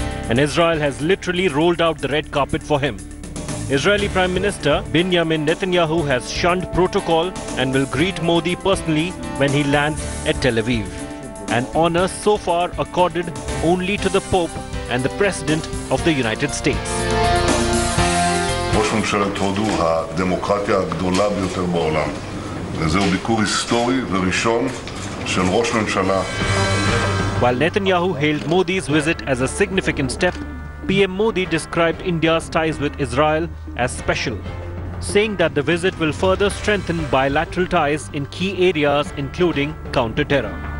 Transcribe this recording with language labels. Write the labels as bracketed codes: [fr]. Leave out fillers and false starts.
[en] And Israel has literally rolled out the red carpet for him. Israeli Prime Minister Benjamin Netanyahu has shunned protocol and will greet Modi personally when he lands at Tel Aviv. An honor so far accorded only to the Pope and the President of the United States. [he] ראש ממשלת הודו הדמוקרטיה הגדולה ביותר בעולם. וזהו ביקור היסטורי וראשון של ראש ממשלה. [en] While Netanyahu hailed Modi's visit as a significant step, PM Modi described India's ties with Israel as special, saying that the visit will further strengthen bilateral ties in key areas including counter-terror.